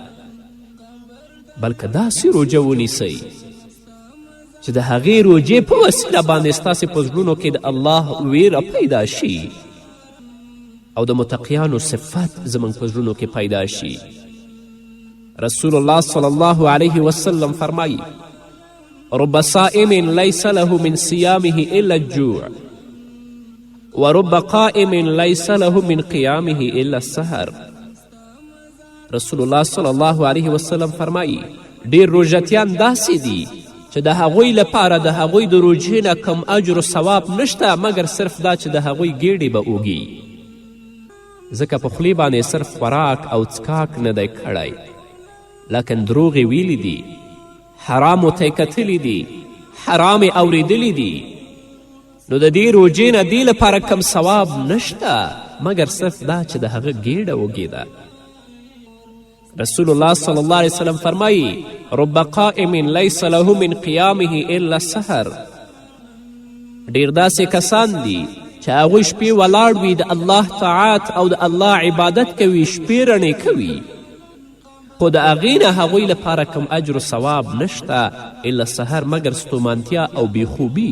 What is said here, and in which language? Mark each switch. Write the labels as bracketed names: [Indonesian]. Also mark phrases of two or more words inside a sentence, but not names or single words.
[Pashto] بلکې داسې روژه ونیسئ چې د هغې روژې په وسیله باندې ستاسې په زړونو کې د الله ویره پیدا شي او د متقیانو صفت زموږ په زړونو کې پیدا شي. [Arabic] رسول الله صلی الله علیه وسلم فرمایي رب صائم لیس له من صیامه الا الجوع ورب قائم ليس له من قیامه الا السهر. رسول الله صلی الله علیه وسلم [Pashto] فرمایی ډیر روژتیان داسې دي چې د هغوی لپاره د هغوی د روژې نه کم اجر و ثواب نشته مګر صرف دا چې د هغوی ګیډې به اوږي، ځکه په خولې باندې صرف خوراک او څکاک نه دی کړی، لکن دروغ یې ویلی دي، حرامو ته یې کتلی دي، حرام یې اوریدلی دي، نو د دې روژې نه دې لپاره کم ثواب نشته مګر صرف دا چې د هغه ګیډه وږې [Arabic] رسول الله صلی الله علیه وسلم [Pashto] فرمایی [Arabic] رب قائم لیس له من قیامه الا السحر. [Pashto] ډیر داسې کسان دي چې هغوی شپې ولاړ وي د الله طاعت او د الله عبادت کوي، شپې رڼې کوي، خو د هغې نه هغوی لپاره کم اجر و ثواب نشته [Arabic] الا السحر [Pashto] مګر ستومانتیا او بیخوبي.